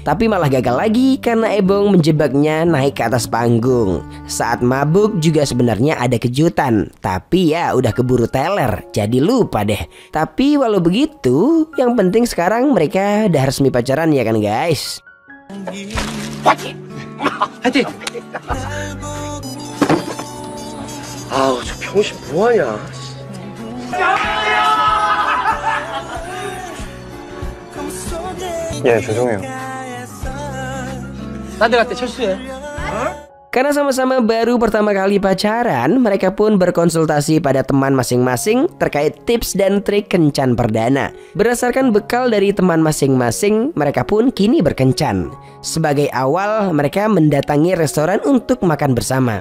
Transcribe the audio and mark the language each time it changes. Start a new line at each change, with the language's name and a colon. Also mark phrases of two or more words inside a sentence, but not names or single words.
Indonesian: Tapi malah gagal lagi karena Ebong menjebaknya naik ke atas panggung. Saat mabuk juga sebenarnya ada kejutan. Tapi ya udah keburu teler, jadi lupa deh. Tapi walau begitu, yang penting sekarang mereka udah resmi pacaran ya kan guys.
Korean: 화이팅! 아우 저 병신 뭐하냐. 예, 죄송해요. 딴 데 갈 때 철수해.
Indonesian: Karena sama-sama baru pertama kali pacaran, mereka pun berkonsultasi pada teman masing-masing terkait tips dan trik kencan perdana. Berdasarkan bekal dari teman masing-masing, mereka pun kini berkencan. Sebagai awal, mereka mendatangi restoran untuk makan bersama.